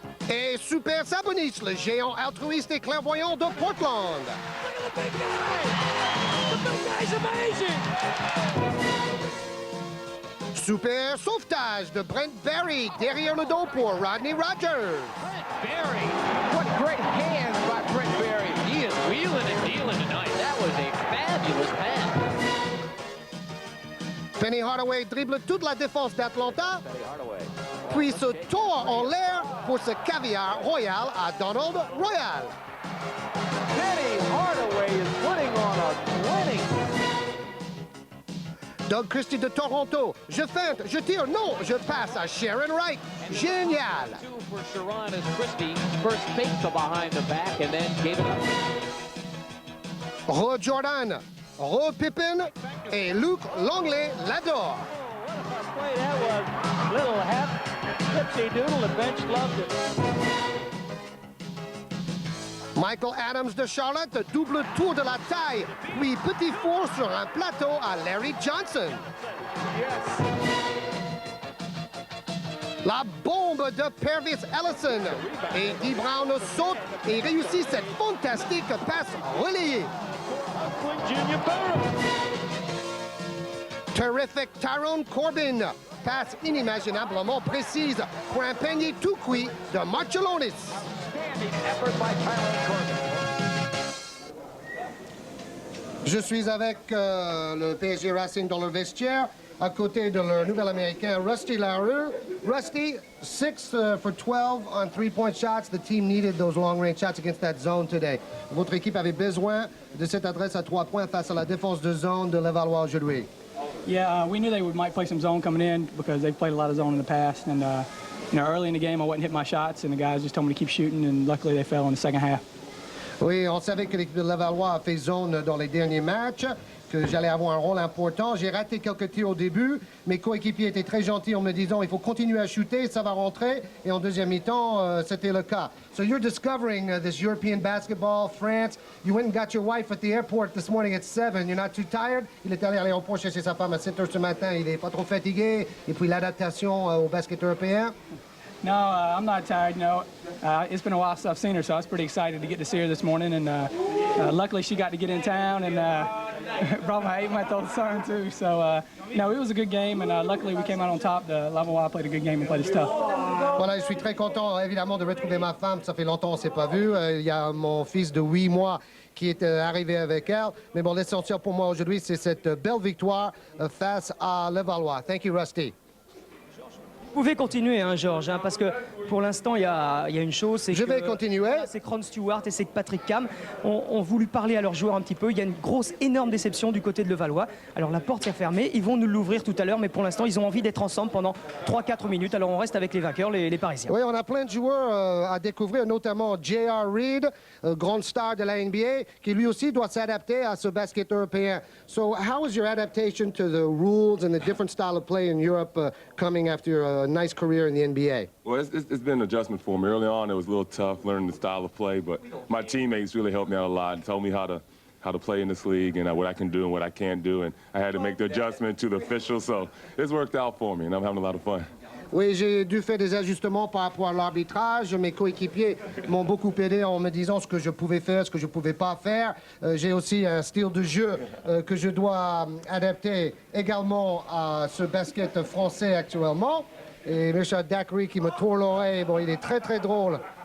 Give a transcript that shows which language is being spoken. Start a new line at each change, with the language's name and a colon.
French: Et Super Sabonis, le géant altruiste et clairvoyant de Portland. Super sauvetage de Brent Barry derrière le dos pour Rodney Rogers.
English: Barry, what great hands by Brent Barry. He is wheeling and dealing tonight. That was a fabulous pass.
French: Penny Hardaway dribble toute la défense d'Atlanta, puis se tord en l'air pour ce caviar royal à Donald Royal.
English: Penny Hardaway is putting on a clinic.
French: Doug Christie de Toronto. Je feinte, je tire, non, je passe à Sharon Wright. Génial.
English: For Sharon as Christie first faked the behind the back and then gave it up.
French: Ro Jordan, Ro Pippen et Luke Longley l'adore.
English: Play, that was little half tipsy doodle. The bench loved it.
French: Michael Adams de Charlotte, double tour de la taille, puis petit four sur un plateau à Larry Johnson. La bombe de Pervis Ellison. Et Dee Brown saute et réussit cette fantastique passe relayée. Terrific Tyrone Corbin. Passe inimaginablement précise pour un panier tout cuit de Marcellonis. Je suis avec le PSG Racing dans le vestiaire, à côté de leur nouvel américain Rusty Larue.
English: Rusty, 6 for 12 on 3-point shots. The team needed those long-range shots against that zone today.
French: Votre équipe avait besoin de cette adresse à 3 points face à la défense de zone de Levallois aujourd'hui.
English: Yeah, we knew they might play some zone coming in because they've played a lot of zone in the past. And you know, early in the game, I wasn't hitting my shots, and the guys just told me to keep shooting, and luckily they fell in the second half.
French: Oui, on savait que l'équipe de Levallois a fait zone dans les derniers matchs, que j'allais avoir un rôle important. J'ai raté quelques tirs au début. Mes coéquipiers étaient très gentils en me disant il faut continuer à shooter, ça va rentrer. Et en deuxième mi-temps, c'était le cas.
English: So you're discovering this European basketball, France. You went and got your wife at the airport this morning at 7. You're not too tired?
French: Il est allé à l'aéroport chercher sa femme à 7 heures ce matin. Il n'est pas trop fatigué. Et puis l'adaptation au basket européen.
English: No, I'm not tired. No, it's been a while since I've seen her, so I was pretty excited to get to see her this morning. And luckily, she got to get in town and brought my 8-month-old son too. So, no, it was a good game, and luckily we came out on top. The Levallois played a good game and played us tough.
French: Voilà, je suis très content, évidemment, de retrouver ma femme. Ça fait longtemps qu'on ne s'est pas vu. Il y a mon fils de 8 mois qui est arrivé avec elle. Mais bon, l'essentiel pour moi aujourd'hui, c'est cette belle victoire face à Levallois.
English: Thank you, Rusty.
French: Vous pouvez continuer, hein, Georges, hein, parce que pour l'instant, il y a une chose, c'est que... Je vais continuer. C'est que Ron Stewart et c'est que Patrick Cam ont voulu parler à leurs joueurs un petit peu. Il y a une grosse, énorme déception du côté de Levallois. Alors la porte est fermée, ils vont nous l'ouvrir tout à l'heure, mais pour l'instant, ils ont envie d'être ensemble pendant 3-4 minutes. Alors on reste avec les vainqueurs, les Parisiens. Oui, on a plein de joueurs à découvrir, notamment J.R. Reid, grande star de la NBA, qui lui aussi doit s'adapter à ce basket européen.
English: So how was your adaptation to the rules and the different style of play in Europe coming after a nice career in the NBA? Well, it's been an adjustment for me. Early on, it was a little tough learning the style of play, but my teammates really helped me out a lot and told me how to play in this league and what I can do and what I can't do, and I had to make the adjustment to the officials, so it's worked out for me, and I'm having a lot of fun.
French: Oui, j'ai dû faire des ajustements par rapport à l'arbitrage. Mes coéquipiers m'ont beaucoup aidé en me disant ce que je pouvais faire, ce que je ne pouvais pas faire. J'ai aussi un style de jeu que je dois adapter également à ce basket français actuellement. Et Richard Dackery qui me tourne l'oreille, bon, il est très très drôle.